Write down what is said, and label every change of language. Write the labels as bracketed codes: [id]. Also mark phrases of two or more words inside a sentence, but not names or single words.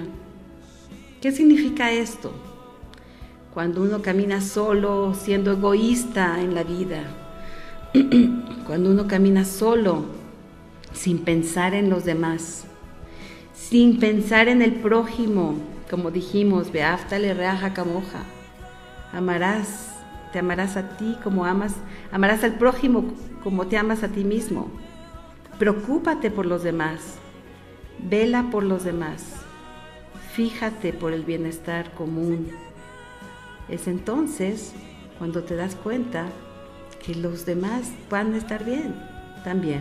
[es] ¿Qué significa esto? Cuando uno camina solo, siendo egoísta en la vida, cuando uno camina solo, sin pensar en los demás, sin pensar en el prójimo, como dijimos, [he] ואהבת לרעך כמוך, [es] te amarás a ti como amarás al prójimo como te amas a ti mismo. Preocúpate por los demás, vela por los demás, fíjate por el bienestar común. Es entonces cuando te das cuenta que los demás van a estar bien también.